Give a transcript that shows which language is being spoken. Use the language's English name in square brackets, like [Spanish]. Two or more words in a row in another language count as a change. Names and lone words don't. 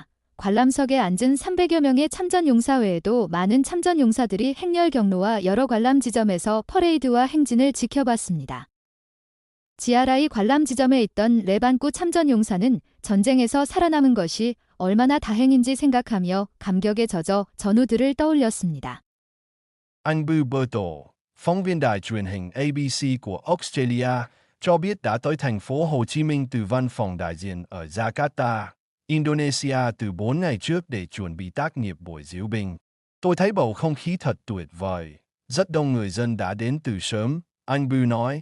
[Korean] 관람석에 앉은 300여 명의 참전용사 외에도 많은 참전용사들이 행렬 경로와 여러 관람 지점에서 퍼레이드와 행진을 지켜봤습니다. 지아라이 관람 지점에 있던 레반꾸 참전용사는 전쟁에서 살아남은 것이 얼마나 다행인지 생각하며 감격에 젖어 전우들을 떠올렸습니다. [Vietnamese] Anh Bu Berto, phóng viên đài truyền hình ABC của Australia, cho biết đã tới thành phố Hồ Chí Minh từ văn phòng đại diện ở Jakarta, Indonesia từ 4 ngày trước để chuẩn bị tác nghiệp buổi diễu binh. Tôi thấy bầu không khí thật tuyệt vời. Rất đông người dân đã đến từ sớm, anh Bu nói.